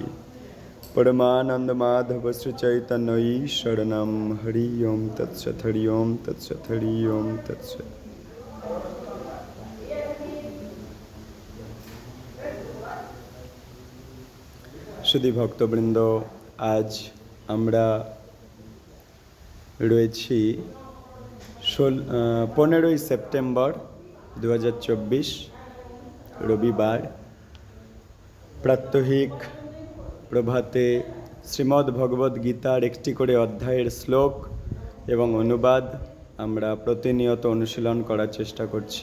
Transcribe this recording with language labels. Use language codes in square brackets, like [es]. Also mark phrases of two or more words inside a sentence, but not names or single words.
[sa] परमानंद माधव श्री चैतन्य शरणं हरि ओम तत्सत् हरि ओम तत्सत् हरि ओम तत्सत्। [bn] সুধী ভক্তবৃন্দ আজ আমরা রয়েছি 15ই সেপ্টেম্বর 2024 রবিবার। প্রাত্যহিক প্রভাতে শ্রীমদ্ ভগবদ গীতার একটি করে অধ্যায়ের শ্লোক এবং অনুবাদ আমরা প্রতিনিয়ত অনুশীলন করার চেষ্টা করছি।